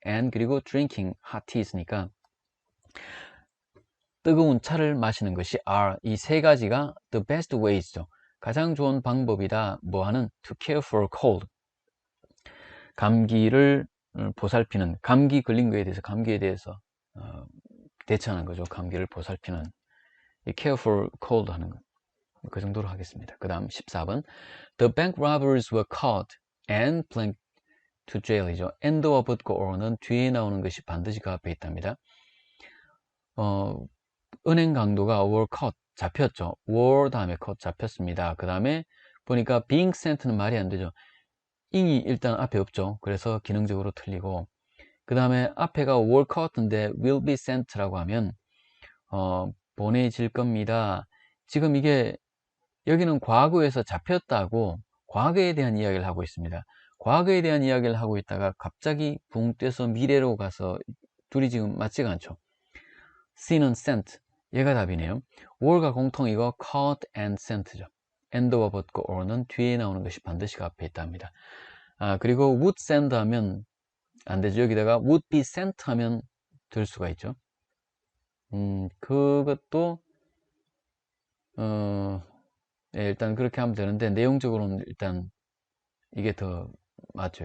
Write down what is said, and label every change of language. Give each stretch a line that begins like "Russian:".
Korean: and 그리고
English: drinking hot tea
Korean: 있으니까 뜨거운 차를 마시는 것이 are 이 세 가지가
English: the best ways
Korean: 죠. 가장 좋은 방법이다. 뭐 하는
English: to care for cold
Korean: 감기를 보살피는 감기 걸린 거에 대해서 감기에 대해서 대처하는 거죠. 감기를 보살피는 이
English: care for cold
Korean: 하는 거. 그 정도로 하겠습니다. 그 다음 14번
English: The bank robbers were caught and plunged to jail이죠.
Korean: and와 but과 or는 뒤에 나오는 것이 반드시 그 앞에 있답니다. 은행 강도가
English: were caught
Korean: 잡혔죠. were 다음에 caught 잡혔습니다. 그 다음에 보니까
English: being sent
Korean: 는 말이 안 되죠. ing이 일단 앞에 없죠. 그래서 기능적으로 틀리고 그 다음에 앞에가
English: were caught
Korean: 인데
English: will be sent
Korean: 라고 하면 보내질 겁니다. 지금 이게 여기는 과거에서 잡혔다고 과거에 대한 이야기를 하고 있습니다. 과거에 대한 이야기를 하고 있다가 갑자기 붕 떼서 미래로 가서 둘이 지금 맞지가 않죠. C는 sent 얘가 답이네요. were가 공통이고
English: caught and sent
Korean: 죠. and와 but과 or는 뒤에 나오는 것이 반드시 그 앞에 있답니다. 그리고
English: would send
Korean: 하면 안 되죠. 여기다가
English: would be sent
Korean: 하면 될 수가 있죠. 그것도 예, 일단 그렇게 하면 되는데 내용적으로는 일단 이게 더 맞죠.